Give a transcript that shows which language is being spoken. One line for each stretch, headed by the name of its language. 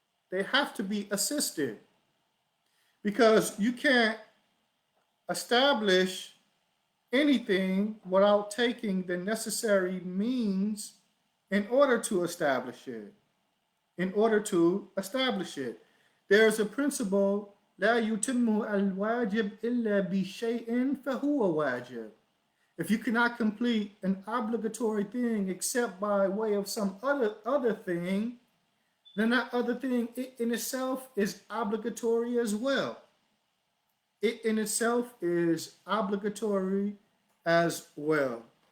English: They have to be assisted because you can't establish anything without taking the necessary means in order to establish it. In order to establish it. There's a principle,
Arabic: لا يتم الواجب إلا بشيء فهو واجب.
English: If you cannot complete an obligatory thing except by way of some other thing, then that other thing in itself is obligatory as well. It in itself is obligatory as well.